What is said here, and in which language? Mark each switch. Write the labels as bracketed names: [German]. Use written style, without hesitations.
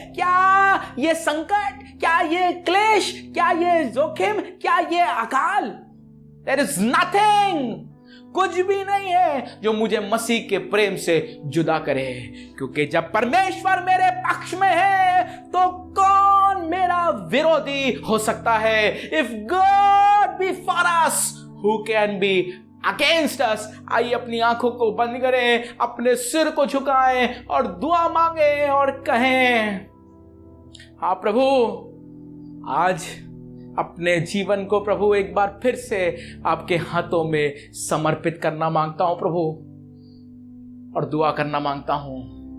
[Hindi] क्या ये संकट, क्या ये क्लेश, क्या ये जोखिम, क्या ये अकाल। [English] There is nothing, [Hindi] कुछ भी नहीं है जो मुझे मसीह के प्रेम से जुदा करे। क्योंकि जब परमेश्वर मेरे पक्ष में है तो कौन मेरा विरोधी हो सकता है। [English] If God be for us, who can be against us. [Hindi] आइए अपनी आंखों को बंद करें, अपने सिर को झुकाएं और दुआ मांगें और कहें, हाँ प्रभु, आज अपने जीवन को प्रभु एक बार फिर से आपके हाथों में समर्पित करना मांगता हूं प्रभु, और दुआ करना मांगता हूं।